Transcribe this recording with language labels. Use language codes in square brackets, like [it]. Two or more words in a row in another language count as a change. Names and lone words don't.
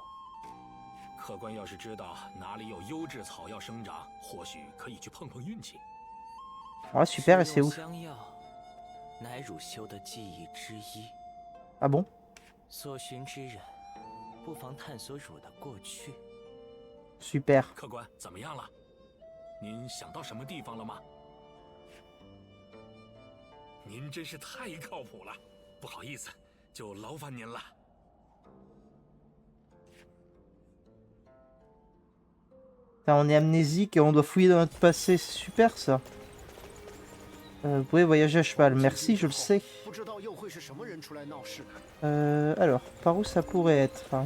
[zh] 客官要是知道哪里有优质草药生长，或许可以去碰碰运气。 [fr] Ah super, et c'est où? [zh] 香药乃汝修的技艺之一。 [fr] Ah bon? [zh] 所寻之人，不妨探索汝的过去。 [fr] Super. [zh] 客官怎么样了？您想到什么地方了吗？您真是太靠谱了。不好意思，就劳烦您了。 [fr] On est amnésique et on doit fouiller dans notre passé, c'est super ça. Vous pouvez voyager à cheval, merci, je le sais. Alors, par où ça pourrait être?